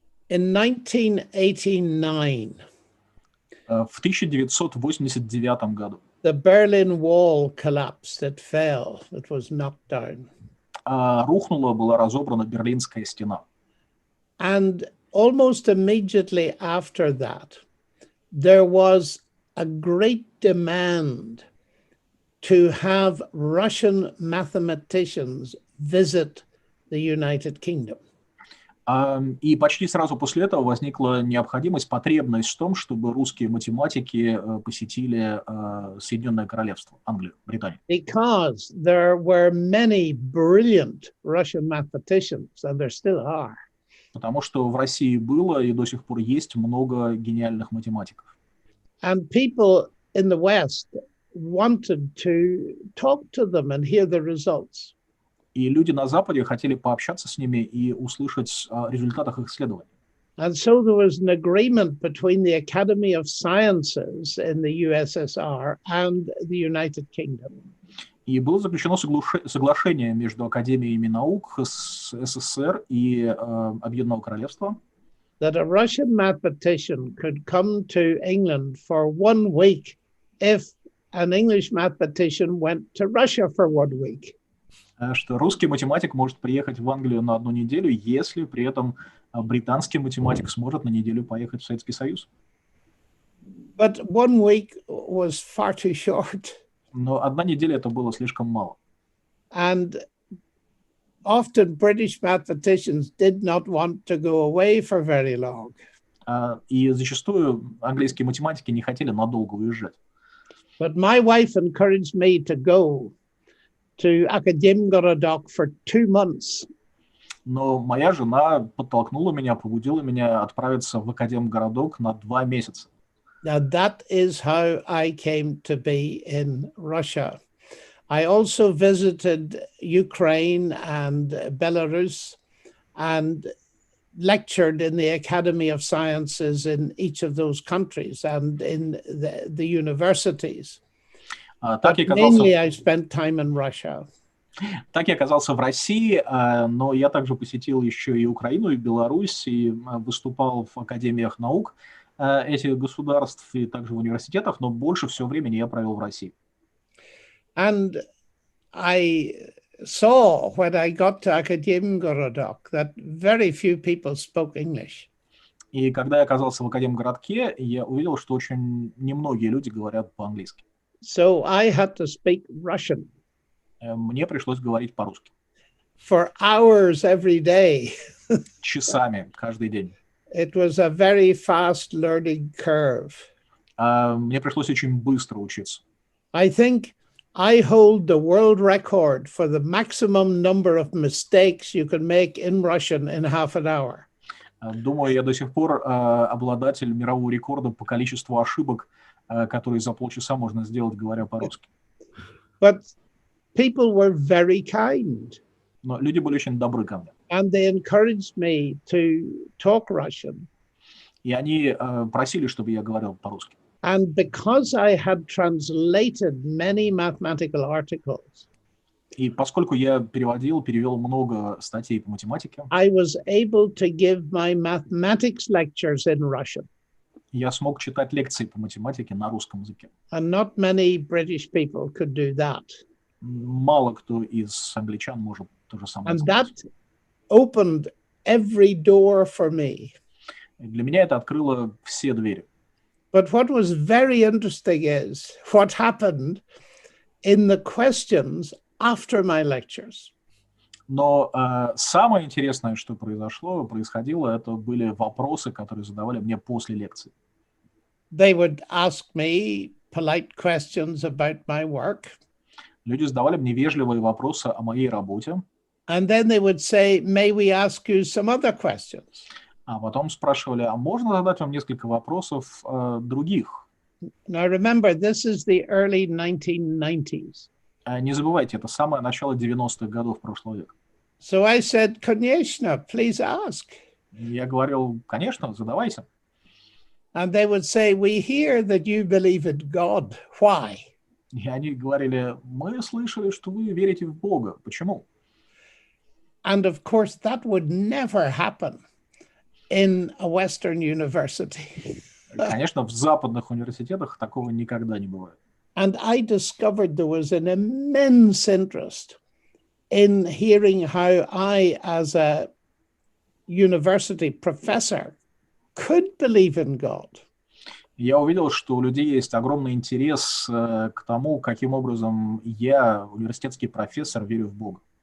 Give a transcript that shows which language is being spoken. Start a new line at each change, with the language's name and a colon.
English: In 1989,
Russian: В 1989 году
English: the Berlin Wall collapsed. It fell. It was knocked down.
Russian: рухнула, была разобрана Берлинская стена.
English: And almost immediately after that, there was a great demand to have Russian mathematicians visit the United Kingdom.
Russian: И почти сразу после этого возникла необходимость, потребность в том, чтобы русские математики посетили Соединенное Королевство, Англию, Британию.
English: Because there were many brilliant Russian mathematicians, and there still are.
Russian: Потому что в России было и до сих пор есть много гениальных математиков.
English: And people in the West wanted to talk to them and hear the results.
Russian: И люди на Западе хотели пообщаться с ними и услышать о результатах их исследований.
English: And so there was an agreement between the Academy of Sciences in the USSR and the United Kingdom.
Russian: И было заключено соглашение между Академиями наук СССР и Объединенного Королевства,
English: That a Russian mathematician could come to England for 1 week if an English mathematician went to Russia for 1 week.
Russian: Что русский математик может приехать в Англию на 1 неделю, если при этом британский математик сможет на неделю поехать в Советский Союз.
English: But 1 week was far too short.
Russian: Но 1 неделя это было слишком мало.
English: And often British mathematicians did not want to go away for very long.
Russian: И зачастую английские математики не хотели надолго уезжать.
English: But my wife encouraged me to go to Akademgorodok for 2 months.
Russian: Но моя жена подтолкнула меня, побудила меня отправиться в Академгородок на 2 месяца.
English: Now that is how I came to be in Russia. I also visited Ukraine and Belarus and lectured in the Academy of Sciences in each of those countries and in the universities.
Russian: Так я
English: Mainly,
Russian: оказался,
English: I spent time in Russia.
Russian: так я оказался в России, но я также посетил еще и Украину, и Беларусь, и выступал в академиях наук этих государств, и также в университетах, но больше всего времени я провел в России.
English: And I saw when I got to Akademgorодок that very few people spoke English.
Russian: И когда я оказался в Академгородке, я увидел, что очень немногие люди говорят по-английски.
English: So I had to speak Russian
Russian: Мне пришлось говорить по-русски.
English: for hours every day.
Russian: Часами, каждый день.
English: It was a very fast learning curve.
Russian: Мне пришлось очень быстро учиться.
English: I think I hold the world record for the maximum number of mistakes you can make in Russian in half an hour.
Russian: Думаю, я до сих пор обладатель мирового рекорда по количеству ошибок, которые за полчаса можно сделать, говоря по-русски.
English: But people were very kind
Russian: Но люди были очень добры ко мне.
English: and they encouraged me to talk Russian.
Russian: И они просили, чтобы я говорил по-русски.
English: And because I had translated many mathematical articles,
Russian: И поскольку я перевел много статей по математике,
English: I was able to give my mathematics lectures in Russian.
Russian: я смог читать лекции по математике на русском языке.
English: And not many British people could do that.
Russian: Мало кто из англичан может то же самое
English: And
Russian: сделать.
English: that opened every door for me.
Russian: Для меня это открыло все двери.
English: But what was very interesting is what happened in the questions after my lectures.
Russian: Но самое интересное, что происходило, это были вопросы, которые задавали мне после лекции.
English: They would ask me polite questions about my work.
Russian: Люди задавали мне вежливые вопросы о моей работе,
English: And then they would say, may we ask you some other questions?
Russian: а потом спрашивали, а можно задать вам несколько вопросов других?
English: Now remember, this is the early 1990s.
Russian: Не забывайте, это самое начало 90-х годов прошлого века.
English: So I said,
Russian: конечно,
English: please ask.
Russian: Я говорил, конечно, задавайте.
English: And they would say, we hear that you believe in God. Why?
Russian: И они говорили, мы слышали, что вы верите в Бога. Почему?
English: And of course, that would never happen in a Western university.
Russian: Конечно, в западных университетах такого никогда не бывает.
English: And I discovered there was an immense interest in hearing how I, as a university professor, could believe in God.
Russian: Я увидел, что у людей есть огромный интерес к тому, каким образом я, университетский профессор, верю в Бога.